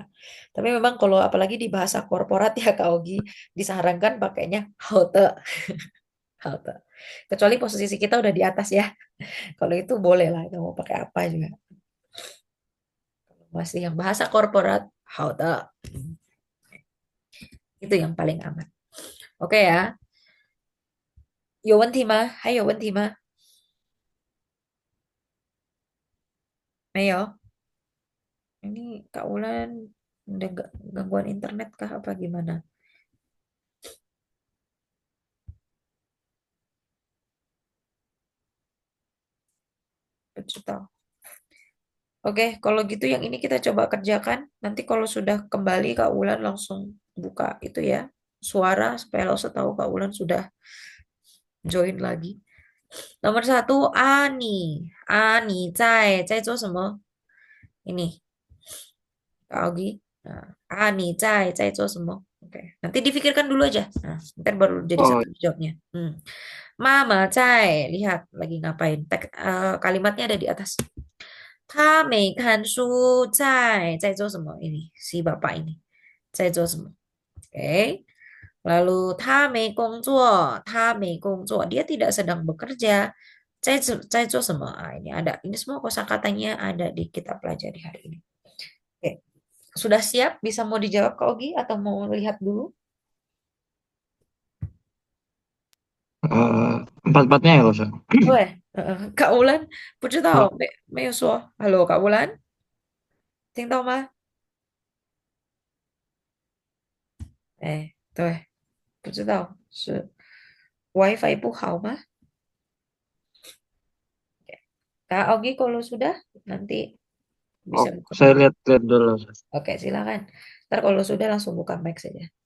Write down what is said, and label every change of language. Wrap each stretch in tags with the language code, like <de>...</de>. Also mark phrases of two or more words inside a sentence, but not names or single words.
<id>Tapi memang kalau apalagi di bahasa korporat ya Kak Ogi, disarankan pakainya haute, haute. Kecuali posisi kita udah di atas ya. Kalau itu boleh lah, kita mau pakai apa juga. Masih yang bahasa korporat, haute. Itu yang paling aman. Oke ya.</id> <zh>有问题吗？还有问题吗？没有?</zh> <id>Ini Kak Ulan udah gangguan internet kah apa gimana?</id> <zh>不知道.</zh> <id>Oke, kalau gitu yang ini kita coba kerjakan. Nanti kalau sudah kembali Kak Ulan langsung buka itu ya, suara supaya lo tahu Kak Ulan sudah join lagi. Nomor 1,</id> <zh>Ani. Ani 在做什么?</zh> <id>Ini Kak Augi. Nah,</id> <zh>Ani 在做什么?</zh> <id>Oke, nanti difikirkan dulu aja. Nah, ntar baru jadi Oh, satu jawabnya. Mama 在, lihat lagi ngapain. Kalimatnya ada di atas.</id> <zh>他没看书在做什么?</zh> <id>Ini si bapak ini</id> <zh>在做什么?</zh> <id>Oke.</id> <zh>Lalu 他没工作,</zh> <id>dia tidak sedang bekerja.</id> <zh>在做什么?</zh> <id>Ini ada. Ini semua kosakatanya ada di kita pelajari hari ini. Oke. Sudah siap? Bisa mau dijawab Kak Ogi atau mau lihat dulu? empat-empatnya ya Ustaz.</id> <zh>对，Kak Ulan 不知 Oh, 道，没有说，Hello Kak Ulan，听到吗？哎，对，不知道是 WiFi 不好吗 ？</zh> <id>Kak Ogi kalau sudah nanti oh, bisa buka saya mic. lihat-lihat dulu Ustaz. Oke, silakan. Ntar kalau sudah langsung buka mic saja.</id>